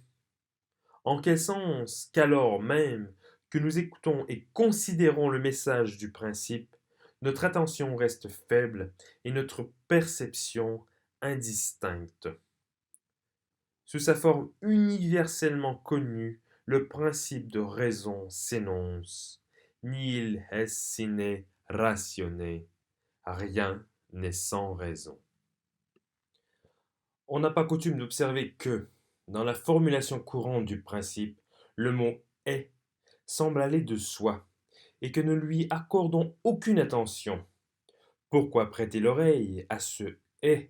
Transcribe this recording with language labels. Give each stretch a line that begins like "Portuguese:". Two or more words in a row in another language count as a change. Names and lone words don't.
French: En quel sens qu'alors même que nous écoutons et considérons le message du principe, notre attention reste faible et notre perception indistincte. Sous sa forme universellement connue, le principe de raison s'énonce.
Latin: Nihil est sine ratione.
French: Rien n'est sans raison. On n'a pas coutume d'observer que, dans la formulation courante du principe, le mot est semble aller de soi, et que nous ne lui accordons aucune attention. Pourquoi prêter l'oreille à ce est?